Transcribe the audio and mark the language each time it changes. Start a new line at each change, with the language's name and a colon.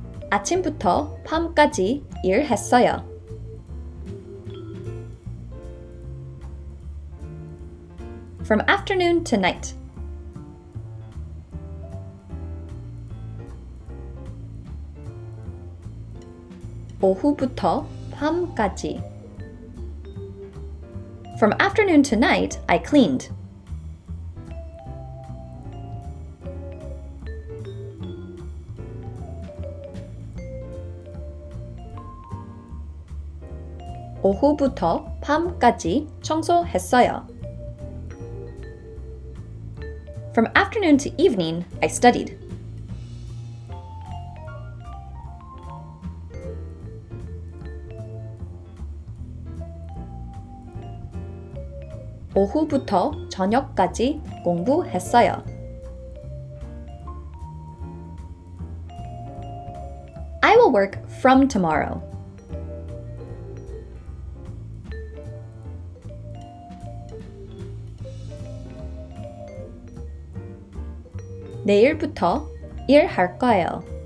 Korean: 아침부터 밤까지 일했어요.
English: From afternoon to night.
Korean: 오후부터 밤까지.
English: From afternoon to night, I cleaned.
Korean: 오후부터 밤까지 청소했어요.
English: From afternoon to evening, I studied.
Korean: 오후부터 저녁까지 공부했어요.
English: I will work from tomorrow.
Korean: 내일부터 일할 거예요.